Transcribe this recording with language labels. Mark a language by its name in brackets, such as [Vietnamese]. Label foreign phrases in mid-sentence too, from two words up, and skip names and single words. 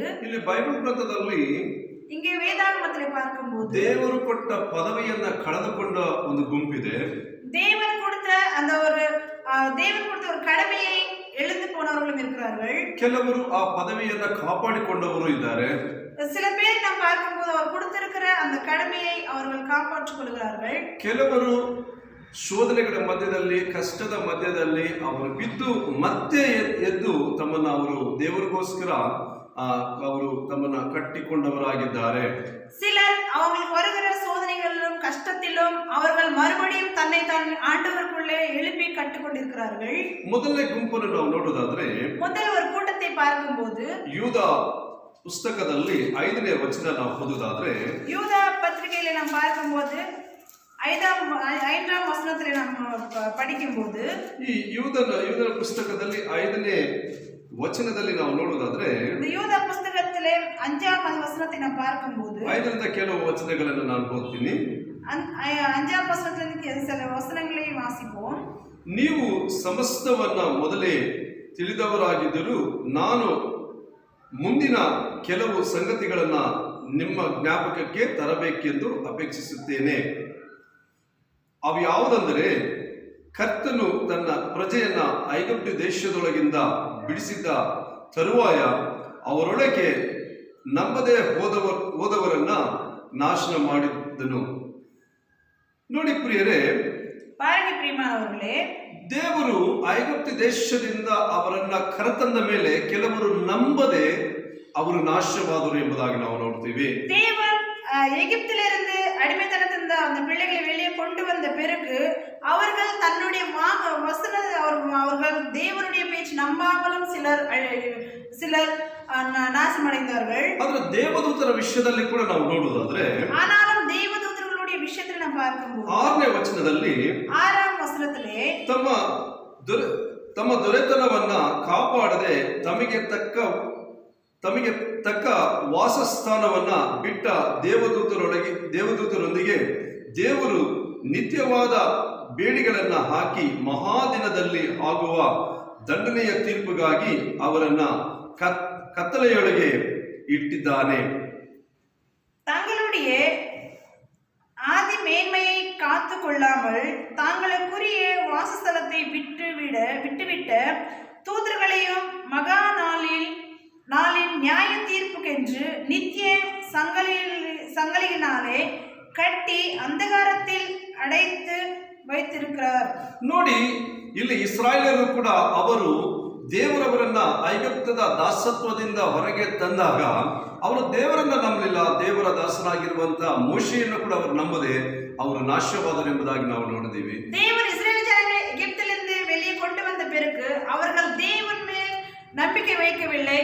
[Kannada] ಇಲ್ಲಿ ಬೈಬಲ್ ಗ್ರಂಥದಲ್ಲಿ [Tamil] இங்கே வேதாகமத்தில் பார்க்கும்போது [Kannada] ದೇವರು ಕೊಟ್ಟ ಪದವಿಯನ್ನ ಕಳೆದುಕೊಂಡ ಒಂದು ಗುಂಪಿದೆ. [Tamil] தேவன் கொடுத்த ஒரு கடமையை எழுந்து போனவர்களும் இருக்கிறார்கள். [Kannada] ಕೆಲವರು ಆ ಪದವಿಯನ್ನ ಕಾಪಾಡಿಕೊಂಡವರು ಇದ್ದಾರೆ. [Tamil] சில பேர் நாம் பார்க்கும்போது அவர் கொடுத்திருக்கிற அந்த கடமையை அவர்கள் காப்பாற்றிக் கொள்கிறார்கள். [Kannada] ಕೆಲವರು ಶೋಧನೆಗಳ ಮಧ್ಯದಲ್ಲಿ, ಕಷ್ಟದ ಮಧ್ಯದಲ್ಲಿ ಅವರು ಬಿದ್ದು ಮತ್ತೆ ಎದ್ದು ತಮ್ಮನ್ನ ಅವರು ದೇವರಿಗೋಸ್ಕರ ಅವರು ತಮ್ಮನ್ನ ಕಟ್ಟಿಕೊಂಡವರಾಗಿದ್ದಾರೆ. [Tamil] சிலர் அவங்களுக்கு வருகிற சோதனைகளிலும் கஷ்டத்திலும் அவர்கள் மறுபடியும் தன்னை ஆண்டவருக்குள்ளே எழுப்பி கட்டிக்கொண்டிருக்கிறார்கள். [Kannada] ಮೊದಲನೇ ಗುಂಪನ್ನು ನಾವು ನೋಡೋದಾದ್ರೆ, [Tamil] முதல் ஒரு கூட்டத்தை பார்க்கும்போது [Kannada] ಯೂದ ಪುಸ್ತಕದಲ್ಲಿ 5ನೇ ವಚನ ನಾವು ಓದೋದಾದ್ರೆ, [Tamil] யூதா பத்திரிகையில நாம் பார்க்கும்போது 5ஆம் வசனத்திலே நாம் படிக்கும்போது, [Kannada] ಈ ಯೂದನ ಪುಸ್ತಕದಲ್ಲಿ 5ನೇ ವಚನದಲ್ಲಿ ನಾವು ನೋಡೋದಾದ್ರೆ, [Tamil] இந்த யூதா புத்தகத்திலே 5ஆம் வசனத்தை நாம் பார்க்கும்போது [Kannada] 5ರಿಂದ ಕೆಲವು ವಚನಗಳನ್ನು ನಾನು ಓದ್ತೀನಿ. [Tamil] 5ஆம் வசனத்திலிருந்து சில வசனங்களை வாசிப்போம். [Kannada] ನೀವು ಸಮಸ್ತವನ್ನ ಮೊದಲೇ ತಿಳಿದವರಾಗಿದ್ದರೂ ನಾನು ಮುಂದಿನ ಕೆಲವು ಸಂಗತಿಗಳನ್ನ ನಿಮ್ಮ ಜ್ಞಾಪಕಕ್ಕೆ ತರಬೇಕೆಂದು ಅಪೇಕ್ಷಿಸುತ್ತೇನೆ. ಅವು ಯಾವುದಂದರೆ, ಕರ್ತನು ತನ್ನ ಪ್ರಜೆಯನ್ನ ಐಗುಪ್ತ ದೇಶದೊಳಗಿಂದ ಬಿಡಿಸಿದ್ದ ತರುವಾಯ ಅವರೊಳಗೆ ನಂಬದೆ ಹೋದವರನ್ನ ನಾಶನ ಮಾಡಿದ್ದನು. ನೋಡಿ ಪ್ರಿಯರೇ, [Tamil] பாருங்க பிரியமானவர்களே, [Kannada] ದೇವರು ಐಗುಪ್ತ ದೇಶದಿಂದ ಅವರನ್ನ ಕರೆತಂದ ಮೇಲೆ ಕೆಲವರು ನಂಬದೆ ಅವರು ನಾಶವಾದರು ಎಂಬುದಾಗಿ ನಾವು ನೋಡ್ತೀವಿ. [Tamil] தேவன் எகிப்திலிருந்து அடிமைத்தனத்திலிருந்து அந்த பிள்ளைகளை வெளியே கொண்டு வந்த பிறகு அவர்கள் தன்னுடைய அவர்கள் தேவனுடைய பேச்சு நம்பாமலும் சிலர் நாசமடைந்தார்கள். [Kannada] ಆದ್ರೆ ದೇವದೂತರ ವಿಷಯದಲ್ಲಿ ಕೂಡ ನಾವು ನೋಡುವುದಾದ್ರೆ, [Tamil] ஆனாலும் தேவதூதர்களுடைய விஷயத்தில் நாம் பார்க்கும்போது [Kannada] 6ನೇ ವಚನದಲ್ಲಿ [Tamil] 6ஆம் வசனத்திலே [Kannada] ತಮ್ಮ ದೊರೆತನವನ್ನ ಕಾಪಾಡದೆ ತಮಗೆ ತಕ್ಕ ವಾಸಸ್ಥಾನವನ್ನ ಬಿಟ್ಟ ದೇವದೂತರೊಂದಿಗೆ ದೇವರು ನಿತ್ಯವಾದ ಬೇಡಿಗಳನ್ನ ಹಾಕಿ ಮಹಾದಿನದಲ್ಲಿ ಆಗುವ ದಂಡನೆಯ ತೀರ್ಪಿಗಾಗಿ ಅವರನ್ನ ಕತ್ತಲೆಯೊಳಗೆ ಇಟ್ಟಿದ್ದಾನೆ. [Tamil] தங்களுடைய ஆதி மேன்மையை காத்து கொள்ளாமல் தாங்களுக்குரிய வாசஸ்தலத்தை விட்டுவிட்ட தூதர்களையும் மகா நாளின் நியாய தீர்ப்புக்கென்று நித்திய சங்கலியினாலே கட்டி அந்தகாரத்தில் அடைத்து வைத்திருக்கிறார். [Kannada] ನೋಡಿ, ಇಲ್ಲಿ ಇಸ್ರಾಯೇಲರು ಕೂಡ ಅವರು ದೇವರವರನ್ನ ಐಗುಪ್ತದ ದಾಸತ್ವದಿಂದ ಹೊರಗೆ ತಂದಾಗ ಅವರು ದೇವರನ್ನ ನಂಬಲಿಲ್ಲ. ದೇವರ ದಾಸನಾಗಿರುವಂತಹ ಮೋಶೆಯನ್ನು ಕೂಡ ಅವರು ನಂಬದೆ ಅವರು ನಾಶವಾದರು ಎಂಬುದಾಗಿ ನಾವು ನೋಡಿದ್ದೀವಿ. [Tamil] தேவன் இஸ்ரவேல் ஜனங்களை எகிப்திலிருந்து வெளியே கொண்டு வந்த பிறகு அவர்கள் தேவன் மேல் நம்பிக்கை வைக்கவில்லை.